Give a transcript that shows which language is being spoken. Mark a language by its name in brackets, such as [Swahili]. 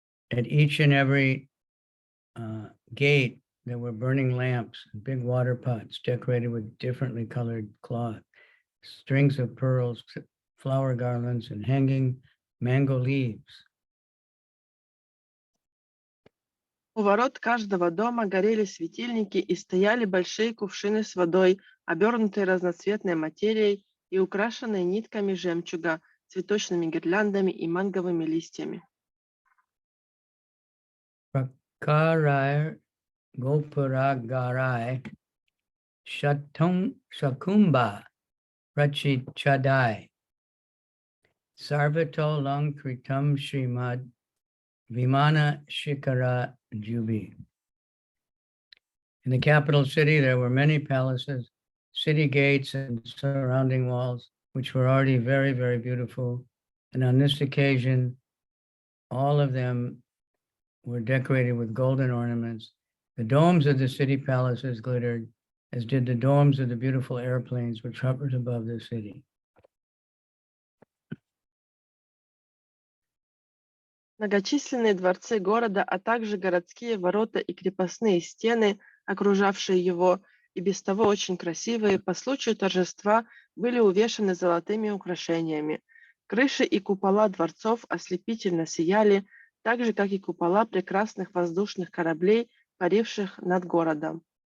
[English] At each and every gate, there were burning lamps and big water pots decorated with differently colored cloth, strings of pearls, flower garlands, and hanging mango leaves. [Russian] У ворот каждого дома горели светильники и стояли большие кувшины с водой, обернутые разноцветной материей и украшенные нитками жемчуга, цветочными гирляндами и манговыми листьями. [Sanskrit] Prakarai Gopuragarai Shakumba Prachichadai Sarvato Lankritam Srimad Vimana Shikara Jubi. [English] In the capital city, there were many palaces, city gates, and surrounding walls, which were already very, very beautiful. And on this occasion, all of them were decorated with golden ornaments. The domes of the city palaces glittered, as did the domes of the beautiful airplanes which hovered above the city. [Russian] Многочисленные дворцы города, а также городские ворота и крепостные стены, окружавшие его, и без того очень красивые, по случаю торжества были увешаны золотыми украшениями. Крыши и купола дворцов ослепительно сияли, так же, как и купола прекрасных воздушных кораблей, паривших над городом.